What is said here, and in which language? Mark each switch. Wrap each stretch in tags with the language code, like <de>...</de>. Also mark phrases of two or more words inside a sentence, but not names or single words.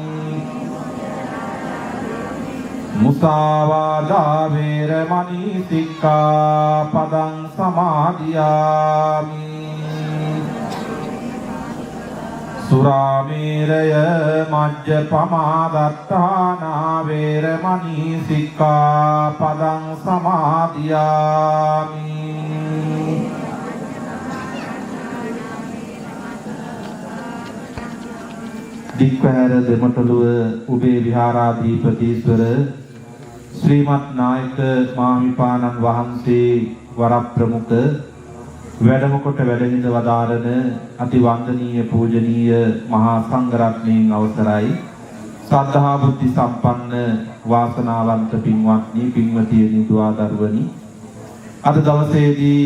<pi>Musāvādā veramani sikkapadang samadhiyami Surameraya majjapama dattana veramani sikkapadang samadhiyami</pi> <si>Dikpahara දෙමටළුව උබේ විහාරාධිපතීස්වර ශ්‍රීමත් නායක මාහිමිපාණන් වහන්සේ වරප්‍රමුඛ වැඩම කොට වැඩහිඳ වදාරන අතිවන්දනීය පූජනීය මහා සංඝරත්නයන් අවසරයි සද්ධා බුද්ධ සම්පන්න වාසනාවන්ත පින්වත්නි පින්වතියනි දුවා දරුවනි අද දවසේදී</si>